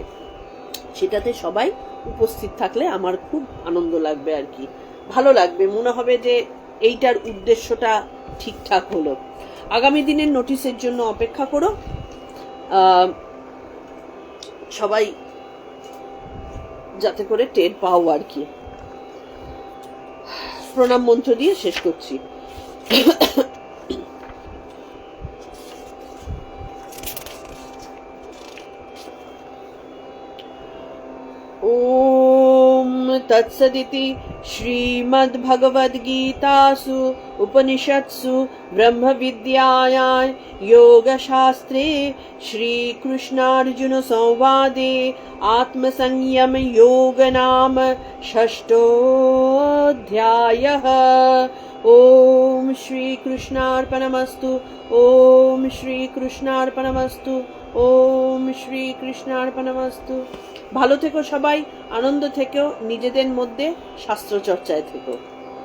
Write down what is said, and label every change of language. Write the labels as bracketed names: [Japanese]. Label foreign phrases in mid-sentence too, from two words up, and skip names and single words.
[Bangla] সেটাতে সবাই উপস্থিত থাকলে আমার খুব আনন্দ লাগবে আর কি, ভালো লাগবে, মনে হবে যে এইটার উদ্দেশ্যটা ঠিকঠাক হলো। আগামী দিনের নোটিশের জন্য অপেক্ষা করো। সবাই যাতে করে টের পাও আর কি। প্রণাম মন্ত্র দিয়ে শেষ করছি। [Sanskrit] ओम तत्सदिति श्रीमद्भगवद्गीतासु उपनिषत्सु ब्रह्मविद्यायां योगशास्त्रे श्रीकृष्णार्जुनसंवादे आत्मसंयम योग नाम 6ष्ठोऽध्यायः। ওম শ্রী কৃষ্ণার্পণমস্তু, ওম শ্রী কৃষ্ণার্পণমস্তু, ওম শ্রী কৃষ্ণার্পণমস্তু। [Bangla] ভালো থেকো সবাই, আনন্দ থেকো, নিজেদের মধ্যে শাস্ত্র চর্চায় থেকো।